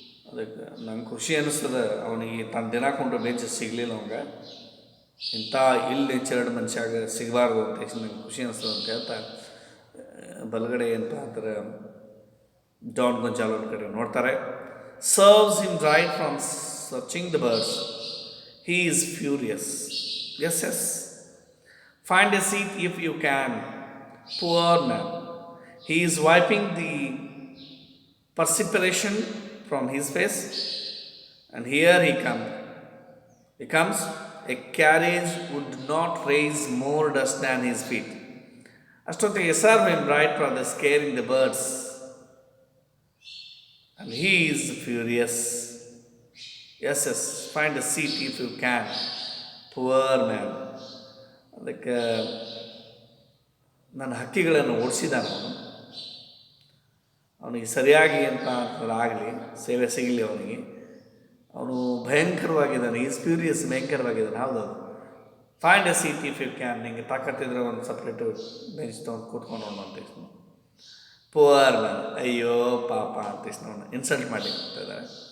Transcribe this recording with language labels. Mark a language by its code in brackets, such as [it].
[kn] ಅದಕ್ಕೆ ನಂಗೆ ಖುಷಿ ಅನ್ನಿಸ್ತದೆ ಅವನಿಗೆ ತನ್ನ ದಿನ ಕೊಂಡು ಬೆಂಚ್ ಸಿಗಲಿಲ್ಲ ಅವಂಗೆ, ಇಂಥ ಇಲ್ ನೇಚರ್ಡ್ ಮನುಷ್ಯಾಗ ಸಿಗಬಾರ್ದು ಅಂತ ನಂಗೆ ಖುಷಿ ಅನ್ನಿಸ್ತದೆ ಅಂತ ಹೇಳ್ತಾ ಬಲಗಡೆ ಏನಪ್ಪ ಅಂತಾರೆ ಡಾನ್ ಗೊಂಜಾಲೋನ ಕಡೆ ನೋಡ್ತಾರೆ. [en] Serves him right from searching the birds, he is furious. Yes yes, find a seat if you can, poor man. He is wiping the perspiration from his face, and here he comes. A carriage would not raise more dust than his feet. Ashtotti serve him right for the scaring the birds, and he is furious. Yes, find a seat if you can, poor man. [kn] ಅದಕ್ಕೆ ನನ್ನ ಹಕ್ಕಿಗಳನ್ನು ಓಡಿಸಿದಾನ ಅವನಿಗೆ ಸರಿಯಾಗಿ ಅಂತ ಆಗಲಿ, ಸೇವೆ ಸಿಗಲಿ ಅವನಿಗೆ. ಅವನು ಭಯಂಕರವಾಗಿದ್ದಾನೆ, [en] is furious, [kn] ಭಯಂಕರವಾಗಿದ್ದಾನೆ. ಹೌದೌದು. [en] find a seat if you can, [kn] ನಿಂಗೆ ತಾಕತ್ತಿದ್ರೆ ಒಂದು ಸಪ್ರೇಟು ಬೆಂಚ್ ತೊಗೊಂಡು ಕೂತ್ಕೊಂಡು ಅಂತ [en] poor man, [kn] ಅಯ್ಯೋ ಪಾಪ ಅಂತ ಅವನು ಇನ್ಸಲ್ಟ್ ಮಾಡಲಿಕ್ಕೆ ಇದ್ದಾರೆ.